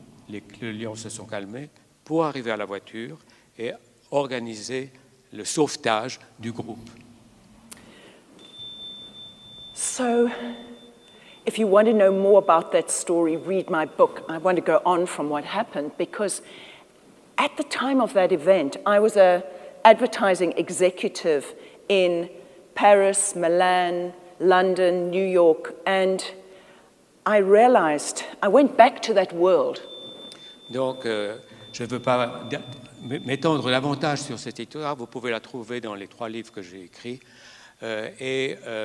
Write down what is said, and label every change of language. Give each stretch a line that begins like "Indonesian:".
French: Les lions se sont calmés pour arriver à la voiture et organiser le sauvetage du groupe.
English: So, if you want to know more about that story, read my book. I want to go on from what happened because at the time of that event, I was an advertising executive in Paris, Milan, London, New York, and I realized, I went back to that world.
French: Donc, je ne veux pas m'étendre davantage sur cette histoire, vous pouvez la trouver dans les 3 livres que j'ai écrits, mais